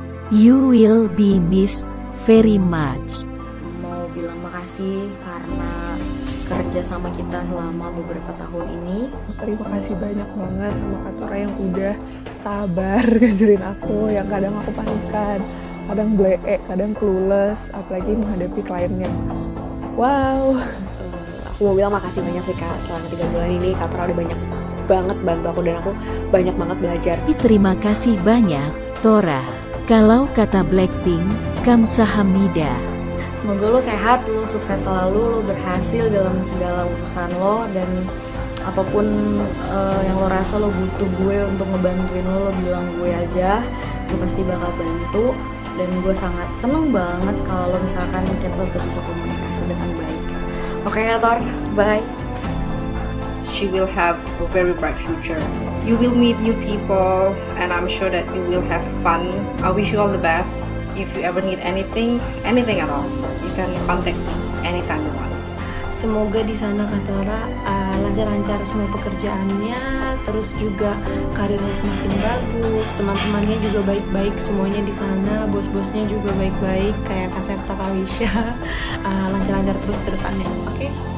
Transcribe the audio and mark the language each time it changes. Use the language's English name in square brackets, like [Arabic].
[English] You will be missed very much. [Indonesian] Mau bilang makasih karena kerja sama kita selama beberapa tahun ini. Terima kasih banyak banget sama Kak Tora yang udah sabar ngajarin aku, yang kadang aku panikan, kadang bleek, kadang clueless, apalagi menghadapi kliennya. Wow. Aku mau bilang makasih banyak sih Kak, selama 3 bulan ini Kak Tora udah banyak banget bantu aku, dan aku banyak banget belajar. Terima kasih banyak, Tora. Kalau kata Blackpink, kamsahamnida. Semoga lo sehat, lo sukses selalu, lo berhasil dalam segala urusan lo, dan apapun yang lo rasa lo butuh gue untuk ngebantuin lo bilang gue aja, gue pasti bakal bantu. Dan gue sangat seneng banget kalau misalkan kita bisa komunikasi dengan baik. Oke, Tor, bye. [English] She will have a very bright future. You will meet new people, and I'm sure that you will have fun. I wish you all the best. If you ever need anything at all, you can contact me anytime you want. [Indonesian] Semoga di sana Kak Tora lancar-lancar semua pekerjaannya, terus juga karirnya semakin bagus, teman-temannya juga baik-baik semuanya di sana, bos-bosnya juga baik-baik kayak Kak Septa, Kak Wisha. Lancar-lancar terus ke depannya, oke?